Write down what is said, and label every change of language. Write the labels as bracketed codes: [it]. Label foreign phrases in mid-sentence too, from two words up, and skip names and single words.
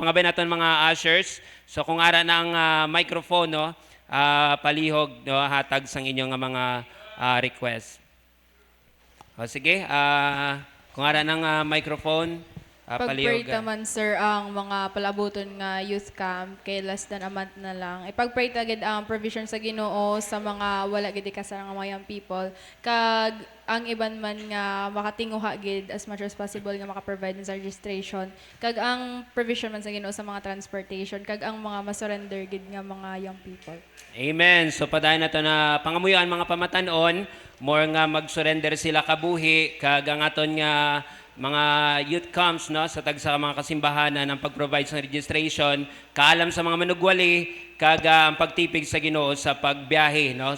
[hil] Pangabay naton mga ushers. So kung ara na ang microphone, no, palihog, no, hatag sang inyo nga mga request. O sige, kung ara ng microphone, Pag-pray palihog. naman, sir, ang mga palabuton nga [en] youth camp [hil] kay [en] less than a month [hil] na lang. Ipag-pray tagid ang provision sa Ginoo sa mga wala gid kasarang mga [en] young people. [hil] Kag ang iban man nga makatinguha gid [en] as much as possible [hil] nga maka-provide sa registration. Kag ang provision man sa Ginoo sa mga transportation. Kag ang mga masurrender gid nga mga [en] young people. [hil] Amen. So padayon nato na pangamuyuan mga pamatanon, more nga mag-surrender sila kabuhi, kag ang aton nga mga [en] youth camps, [hil] no, sa tagsa mga kasimbahanan ang pag-provide sa registration, kaalam sa mga manugwali, kag ang pagtipig sa Ginoo sa pagbiyahe, no.